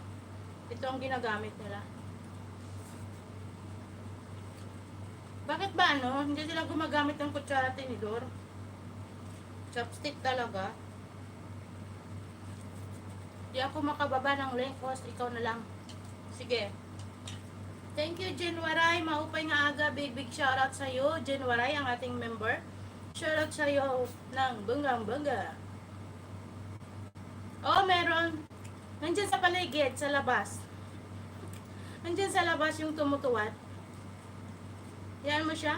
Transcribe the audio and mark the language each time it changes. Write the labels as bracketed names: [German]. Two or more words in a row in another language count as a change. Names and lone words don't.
[Filipino] Ito ang ginagamit nila. Bakit ba hindi sila gumagamit ng kutsara tinidor? Chopstick talaga. Di ako makababa ng link, host. Ikaw na lang. Sige. [English] Thank you, [Waray] Jenwaray. Maupay nga aga. [English] Big shoutout [Filipino] sa'yo. Jenwaray, ang ating member. Shoutout sa'yo ng banggang-bangga. Oh, meron. Nandyan sa paligid, sa labas. Nandyan sa labas yung tumutuwad. Yan mo siya.